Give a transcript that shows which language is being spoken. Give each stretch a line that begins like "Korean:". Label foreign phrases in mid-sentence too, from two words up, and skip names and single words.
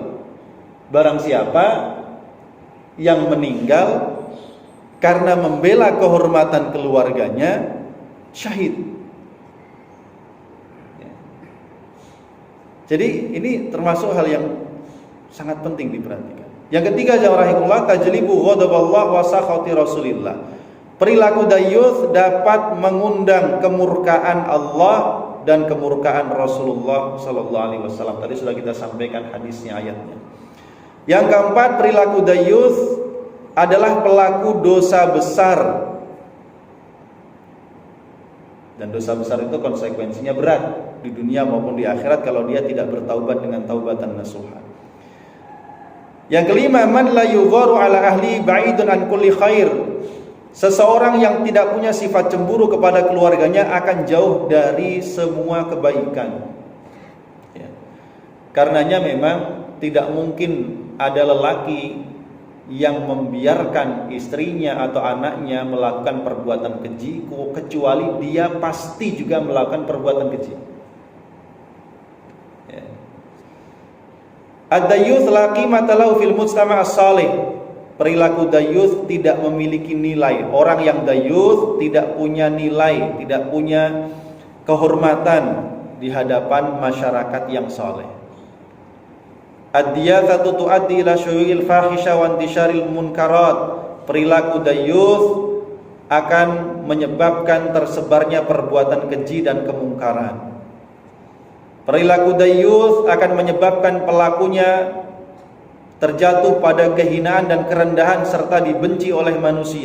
Indonesian: Barang siapa yang meninggal karena membela kehormatan keluarganya, syahid. Ya. Jadi ini termasuk hal yang sangat penting diperhatikan. Yang ketiga,
Arabic: جواهر الله تجلب غضب الله وسخط رسول الله.
Indonesian: Perilaku dayyuth dapat mengundang kemurkaan Allah dan kemurkaan Rasulullah
Arabic: صلى الله عليه وسلم.
Indonesian: Tadi sudah kita sampaikan hadisnya, ayatnya. Yang keempat, perilaku dayyuth adalah pelaku dosa besar. Dan dosa besar itu konsekuensinya berat di dunia maupun di akhirat kalau dia tidak bertaubat dengan
Arabic: توبة نصوحا.
Indonesian: Yang kelima,
Arabic: من لا يغار على أهله بعيد عن كل خير.
Indonesian: Seseorang yang tidak punya sifat cemburu kepada keluarganya akan jauh dari semua kebaikan. Ya. Karenanya memang tidak mungkin ada lelaki yang membiarkan istrinya atau anaknya melakukan perbuatan keji kecuali dia pasti juga melakukan perbuatan keji. Ya.
Arabic: الديوث لا قيمة له في المجتمع الصالح.
Indonesian: Perilaku dayyuth tidak memiliki nilai. Orang yang dayyuth tidak punya nilai, tidak punya kehormatan di hadapan masyarakat yang saleh.
Arabic: الدياثة تؤدي إلى شيوع الفاحشة وانتشار المنكرات.
Indonesian: Perilaku dayyuth akan menyebabkan tersebarnya perbuatan keji dan kemungkaran. Perilaku dayyuth akan menyebabkan pelakunya terjatuh pada kehinaan dan kerendahan serta dibenci oleh manusia.